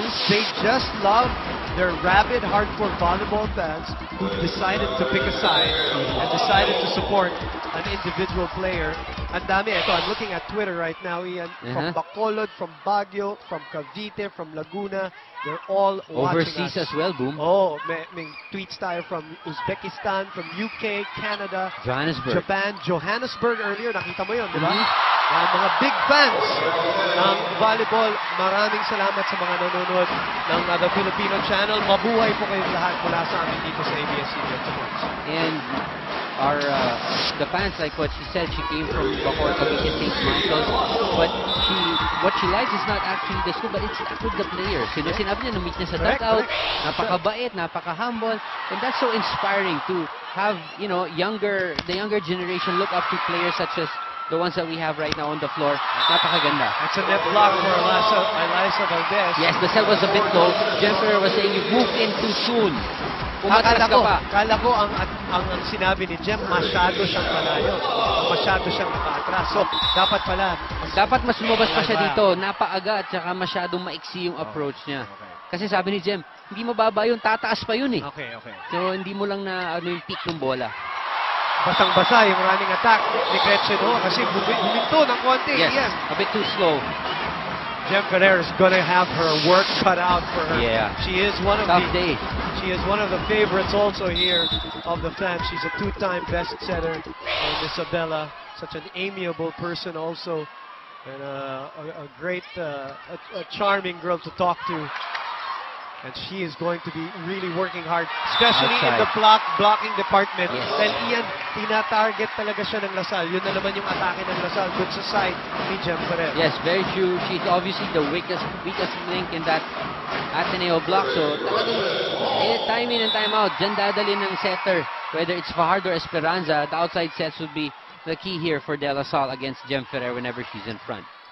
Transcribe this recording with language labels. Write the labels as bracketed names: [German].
[English] They just love their rabid, hardcore volleyball fans who decided to pick a side and decided to support an individual player. [Filipino] Ang dami. [English] Ito, I'm looking at Twitter right now, Ian. From Bacolod, from Baguio, from Cavite, from Laguna. They're all watching Overseas us. as well, Boom. Oh, may tweets tayo from Uzbekistan, from UK, Canada, Johannesburg. [Filipino] Japan, Johannesburg earlier. Nakita mo yun, di ba? Yan, mga big fans ng volleyball. Maraming salamat sa mga nanonood ng The Filipino Channel. Mabuhay po kayong lahat mula sa amin dito sa ABS-CBN Sports. [English] And our the fans, like what she said, she came from Bacoor, Cavite, St. Michael's, but what she likes is not actually the school, but it's with the players. [Filipino] Sinabi niya, nung-meet niya sa dugout, napakabait, napaka-humble, [English] and that's so inspiring to have, you know, the younger generation look up to players such as the ones that we have right now on the floor. [Filipino] Napakaganda. [English] That's a net block for Eliza Valdez. Yes, the set was a bit low. Jennifer was saying you moved in too soon. [Filipino] Umatras ka pa. Kala ko ang sinabi ni Jem, masyado siyang malayo. Masyado siyang nakaatras. So, dapat pala. Dapat mas lumabas pa siya dito. Napaaga at saka masyadong maiksi yung approach niya. Kasi sabi ni Jem, hindi mababa yun, tataas pa yun eh. [English] Okay. [Filipino] So, hindi mo lang na yung peak ng bola. Basang-basa yung running attack ni Gretchen Ho kasi huminto ng konti. [English] Yes, a bit too slow. Jem Ferrer is going to have her work cut out for her. Yeah. She is one of She is one of the favorites also here of the fans. She's a two-time best setter. And Isabella, such an amiable person also, and a great, a charming girl to talk to. And she is going to be really working hard, especially in the blocking department. Yes. [Filipino] Dahil Ian, tina-target talaga siya ng Lasal. Yun na naman yung atake ng Lasal dun sa side ni Jem Ferrer. [English] Yes, very true. She's obviously the weakest link in that Ateneo block. [Filipino] So, talagang [English] time in and time out, [Filipino] dyan dadalhin ng setter. [English] Whether it's Fajardo or Esperanza, the outside sets would be the key here for De La Salle against Jem Ferrer whenever she's in front.